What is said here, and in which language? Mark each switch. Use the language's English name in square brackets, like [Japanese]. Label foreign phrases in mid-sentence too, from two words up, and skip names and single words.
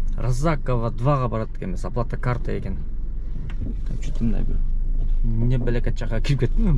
[Kyrgyz] Розакова 2-га барат экенбиз. [Russian] Оплата карта [Kyrgyz] экен. [Russian] Так, что-то [Kyrgyz] мындай бир не белекет жакка кирип кеттим.